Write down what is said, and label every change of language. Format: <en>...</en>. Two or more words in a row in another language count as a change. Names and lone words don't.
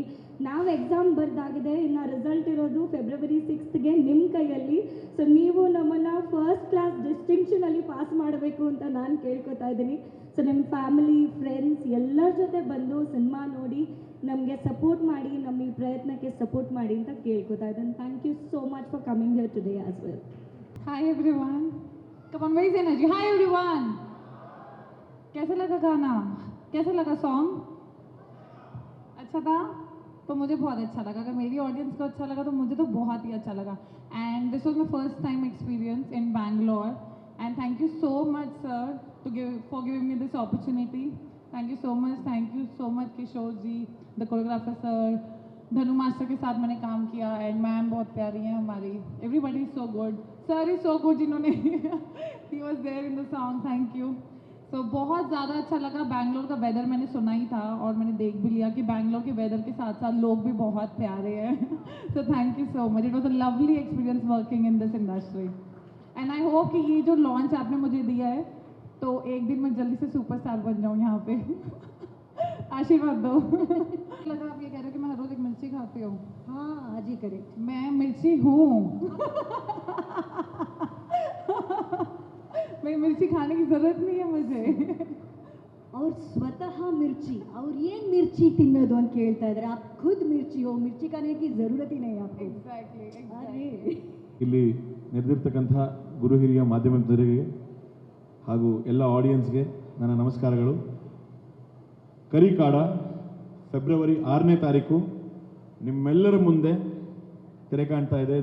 <kn>ನಾವು ಎಕ್ಸಾಮ್ ಬರ್ದಾಗಿದೆ, ಇನ್ನು ರಿಸಲ್ಟ್ ಇರೋದು ಫೆಬ್ರವರಿ 6ಗೆ ನಿಮ್ಮ ಕೈಯಲ್ಲಿ. ಸೊ ನೀವು ನಮ್ಮನ್ನು</kn> <en>first class</en> <kn>ಡಿಸ್ಟಿಂಕ್ಷನಲ್ಲಿ ಪಾಸ್ ಮಾಡಬೇಕು ಅಂತ ನಾನು ಕೇಳ್ಕೊತಾ ಇದ್ದೀನಿ. ಸೊ ನಿಮ್ಮ</kn> <en>family friends</en> <kn>ಎಲ್ಲರ ಜೊತೆ ಬಂದು ಸಿನಿಮಾ ನೋಡಿ ನಮಗೆ ಸಪೋರ್ಟ್ ಮಾಡಿ, ನಮ್ಮ ಈ ಪ್ರಯತ್ನಕ್ಕೆ ಸಪೋರ್ಟ್ ಮಾಡಿ ಅಂತ ಕೇಳ್ಕೊತಾ ಇದ್ದೀನಿ.</kn> <en>thank you so much for coming here today as well. Hi everyone. Come on, raise energy. Hi everyone.</en> <hi>कैसा लगा गाना? कैसा लगा सॉन्ग? अच्छा था? तो मुझे बहुत अच्छा लगा. अगर मेरी ऑडियंस को अच्छा लगा तो मुझे तो बहुत ही अच्छा लगा.</hi> <en>And this was my first time experience in Bangalore. And thank you so much, sir, for giving me this opportunity. Thank you so much. Thank you so much, Kishore ji, the choreographer sir.</en> <hi>धनु मास्टर के साथ मैंने काम किया</hi> <en>and ma'am</en> <hi>बहुत प्यारी हैं हमारी.</hi> <en>everybody is so good. sir is so good</en> <hi>जिन्होंने</hi> <en>he was there in the song. thank you.</en> <hi>सो बहुत ज़्यादा अच्छा लगा. बैंगलोर का वेदर मैंने सुना ही था और मैंने देख भी लिया कि बैंगलोर के वेदर के साथ साथ लोग भी बहुत प्यारे हैं.</hi> <en>so thank you so much. it was a lovely experience working in this industry. and I hope</en> <hi>कि ये जो लॉन्च आपने मुझे दिया है तो एक दिन मैं जल्दी से सुपरस्टार बन जाऊँ यहाँ पे. आशीर्वाद दो. लगा आप ये कह रहे हो कि मैं हर रोज एक मिर्ची खाती हूँ. हाँ, आज ही करेक्ट. मैं मिर्ची हूँ. मैं मिर्ची खाने की जरूरत नहीं है मुझे.</hi> <kn>ಅವ್ರು ಸ್ವತಃ ಮಿರ್ಚಿ, ಅವ್ರು ಏನು ಮಿರ್ಚಿ ತಿನ್ನೋದು ಅಂತ ಕೇಳ್ತಾ ಇದ್ದಾರೆ.</kn> <hi>आप खुद मिर्ची हो, मिर्ची खाने की जरूरत ही नहीं आपको.</hi> <en>Exactly.</en> <kn>ಇಲ್ಲಿ ನೆರೆದಿರ್ತಕ್ಕಂಥ ಗುರು ಹಿರಿಯ ಮಾಧ್ಯಮದವರಿಗೆ ಹಾಗೂ ಎಲ್ಲ ಆಡಿಯನ್ಸ್ಗೆ ನನ್ನ ನಮಸ್ಕಾರಗಳು. ಕರಿಕಾಡ ಫೆಬ್ರವರಿ 6ನೇ ತಾರೀಕು ನಿಮ್ಮೆಲ್ಲರ ಮುಂದೆ ತೆರೆ ಕಾಣ್ತಾ ಇದೆ.</kn>